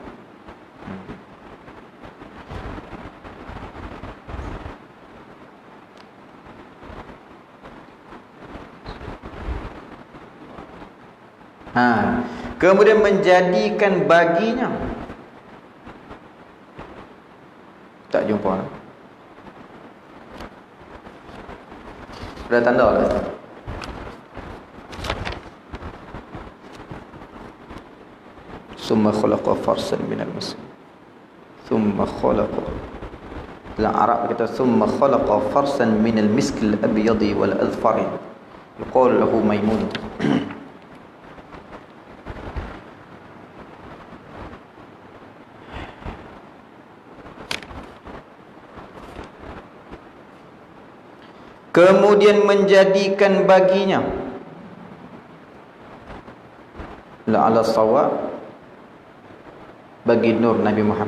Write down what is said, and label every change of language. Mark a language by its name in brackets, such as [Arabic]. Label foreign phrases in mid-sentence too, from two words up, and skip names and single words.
[Malay] Kemudian menjadikan baginya, tak jumpa. Sudah tanda lah. [Arabic] ثم خلق فرسا من المسجد. ثم خلق. [Malay] Dalam Arab kata [Arabic] ثم خلق فرسا من المسك الأبيض والأذفر. يقال له ميمون. [Malay] Kemudian menjadikan baginya [Arabic] لعل صواب, [Malay] bagi nur Nabi Muhammad.